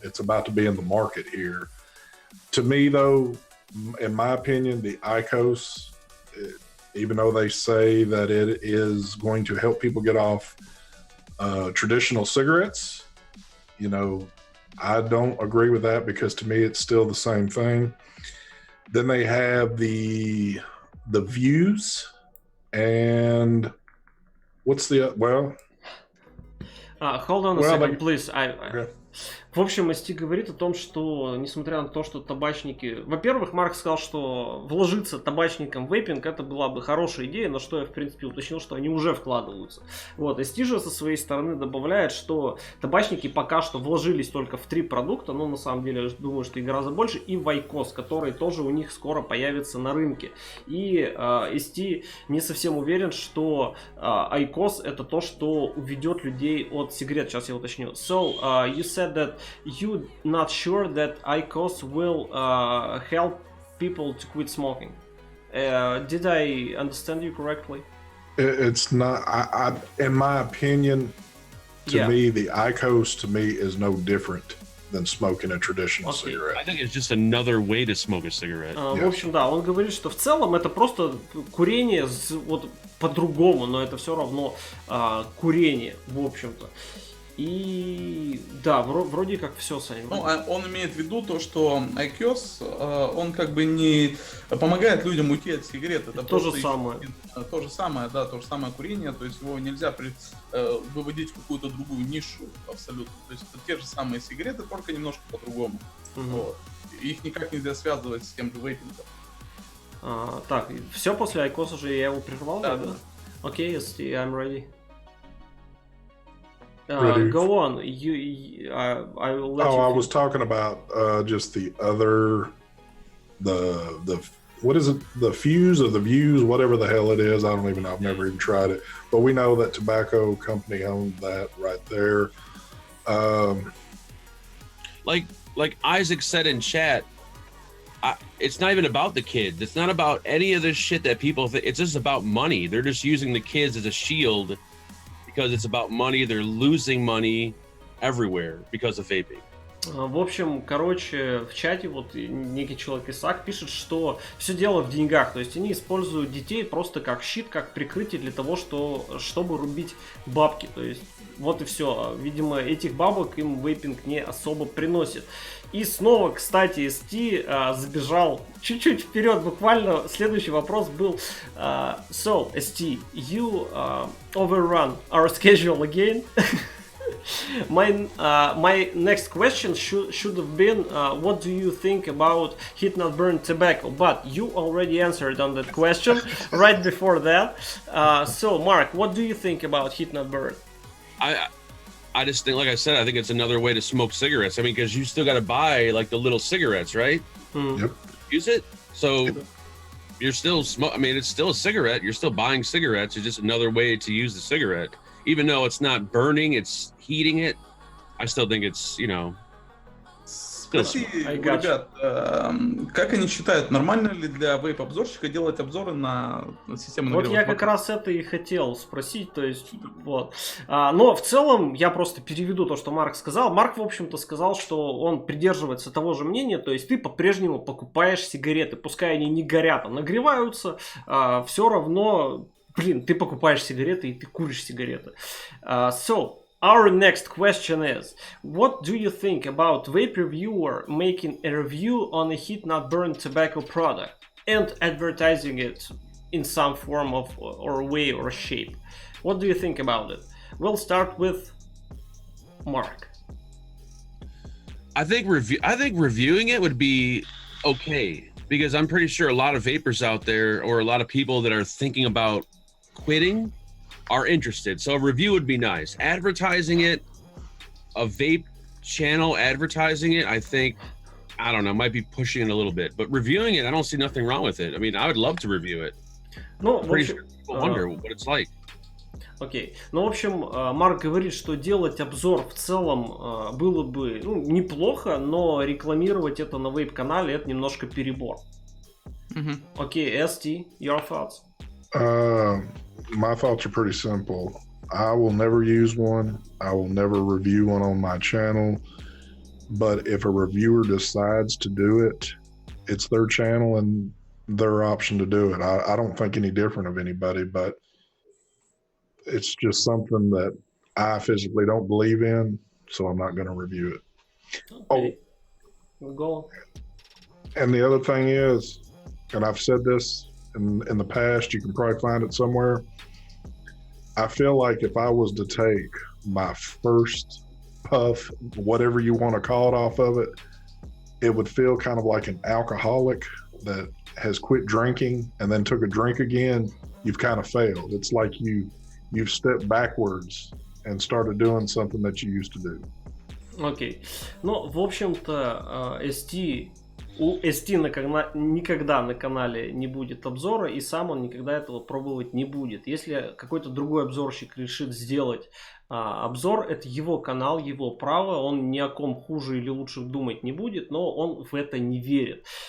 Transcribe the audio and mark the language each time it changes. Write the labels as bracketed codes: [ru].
[en] It's about to be in the market here. To me, though, in my opinion, the IQOS, even though they say that it is going to help people get off traditional cigarettes, you know, I don't agree with that, because to me it's still the same thing. Then they have the views, and what's the hold on a second, please. Okay. [ru] В общем, ST говорит о том, что, несмотря на то, что табачники... Во-первых, Марк сказал, что вложиться табачникам в вейпинг — это была бы хорошая идея, на что я, в принципе, уточнил, что они уже вкладываются. Вот, ST же со своей стороны добавляет, что табачники пока что вложились только в 3 продукта, но на самом деле, я думаю, что и гораздо больше, и в IQOS, который тоже у них скоро появится на рынке. И ST не совсем уверен, что IQOS — это то, что уведет людей от сигарет. Сейчас я уточню. [en] So, you said that you're not sure that IQOS will help people to quit smoking. Did I understand you correctly? It's not. I in my opinion, to me, the IQOS to me is no different than smoking a traditional cigarette. I think it's just another way to smoke a cigarette. [ru] В общем, да, он говорит, что в целом это просто курение вот по-другому, но это все равно курение, в общем-то. И да, вроде как все, Саня. Ну, он имеет в виду то, что IQOS, он как бы не помогает людям уйти от сигарет. Это то же самое. То же самое, да, то же самое курение, то есть его нельзя выводить в какую-то другую нишу абсолютно. То есть это те же самые сигареты, только немножко по-другому. Вот. Их никак нельзя связывать с тем же вейпингом. Так, все после IQOS уже я его прервал? Да. [en] Окей, I'm ready. Ready. Go on. I will let you. I was talking about just the other, the what is it? The fuse or the views, whatever the hell it is. I don't even know. I've never even tried it. But we know that tobacco company owned that right there. Like Isaac said in chat, it's not even about the kids. It's not about any of this shit that people think. It's just about money. They're just using the kids as a shield. Because it's about money, they're losing money everywhere because of vaping. [ru] В общем, короче, в чате вот некий человек Исаак пишет, что все дело в деньгах. То есть они используют детей просто как щит, как прикрытие для того, чтобы рубить бабки. То есть вот и все. Видимо, этих бабок им вейпинг не особо приносит. И снова, кстати, ST забежал чуть-чуть вперед, буквально следующий вопрос был. [en] So, ST, you overrun our schedule again. My next question should have been, what do you think about heat not burn tobacco? But you already answered on that question right before that. So, Mark, what do you think about heat not burn? I just think, like I said, I think it's another way to smoke cigarettes. I mean, because you still got to buy like the little cigarettes, right? Yep. Use it. So you're still I mean, it's still a cigarette. You're still buying cigarettes. It's just another way to use the cigarette. even though it's not burning, it's heating it. I still think it's, you know. [ru] Спроси у ребят, как они считают, нормально ли для вейп-обзорщика делать обзоры на систему нагрева? Вот я как раз это и хотел спросить, то есть, вот. Но в целом я просто переведу то, что Марк сказал. Марк, в общем-то, сказал, что он придерживается того же мнения, то есть ты по-прежнему покупаешь сигареты, пускай они не горят, а нагреваются, все равно, блин, ты покупаешь сигареты и ты куришь сигареты. [en] So, our next question is, what do you think about vape reviewer making a review on a heat-not-burn tobacco product and advertising it in some form of or way or shape? What do you think about it? We'll start with Mark. I think reviewing it would be okay, because I'm pretty sure a lot of vapors out there, or a lot of people that are thinking about quitting, are interested. So a review would be nice. Advertising it, a vape channel advertising it, I think, I don't know, might be pushing it a little bit. But reviewing it, I don't see nothing wrong with it. I mean, I would love to review it. [ru] Ну, [en] Pretty sure people wonder what it's like. [ru] Окей. Ну, в общем, Марк говорит, что делать обзор в целом было бы неплохо, но рекламировать это на вейп-канале это немножко перебор. [en] Окей, ST, your thoughts? My thoughts are pretty simple. I will never use one. I will never review one on my channel. But if a reviewer decides to do it, it's their channel and their option to do it. I don't think any different of anybody, but it's just something that I physically don't believe in, so I'm not going to review it. Okay. Go. And the other thing is, and I've said this in the past, you can probably find it somewhere. I feel like if I was to take my first puff, whatever you want to call it, off of it, it would feel kind of like an alcoholic that has quit drinking and then took a drink again. You've kind of failed. It's like you've stepped backwards and started doing something that you used to do. [ru] Окей. Ну, в общем-то, у ST никогда на канале не будет обзора, и сам он никогда этого пробовать не будет. Если какой-то другой обзорщик решит сделать обзор, это его канал, его право, он ни о ком хуже или лучше думать не будет, но он в это не верит.